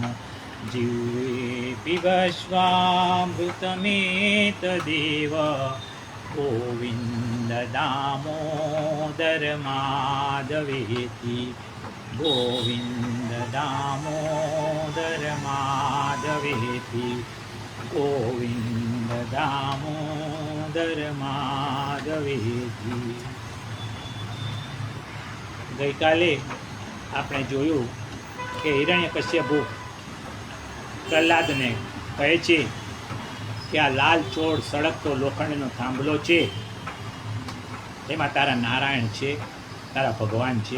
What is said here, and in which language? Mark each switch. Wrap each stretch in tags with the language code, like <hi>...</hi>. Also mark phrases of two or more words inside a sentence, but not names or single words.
<sa>जिह्वे पिबस्वामृतमेतदेव, गोविन्द दामोदर माधवेति। गोविन्द दामोदर माधवेति। गोविन्द दामोदर माधवेति।</sa> <gu>ગઈકાલે આપણે જોયું કે હિરણ્યકશ્યપુ પ્રહલાદને કહે છે કે આ લાલ ચોળ સળગતો લોખંડનો થાંભલો છે, એમાં તારા નારાયણ છે, તારા ભગવાન છે.</gu>